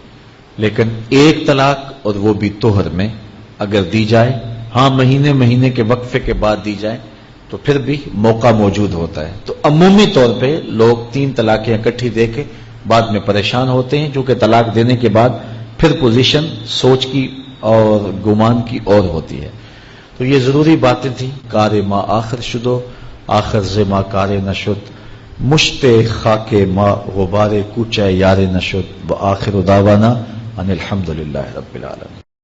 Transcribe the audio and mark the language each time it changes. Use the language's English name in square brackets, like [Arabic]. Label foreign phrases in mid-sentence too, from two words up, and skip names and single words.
[Urdu] لیکن ایک طلاق اور وہ بھی طہر میں اگر دی جائے، ہاں مہینے کے وقفے کے بعد دی جائے تو پھر بھی موقع موجود ہوتا ہے. تو عمومی طور پہ لوگ 3 طلاقیں اکٹھی دے کے بعد میں پریشان ہوتے ہیں، چونکہ طلاق دینے کے بعد پھر پوزیشن سوچ کی اور گمان کی اور ہوتی ہے. تو یہ ضروری باتیں تھیں. [Persian] کار ما آخر شدو آخر ز ما کار نشد، مشت خاک ما غبار کوچہ یار نشد، [Arabic] و آخر دعوانا ان الحمدللہ رب العالمین.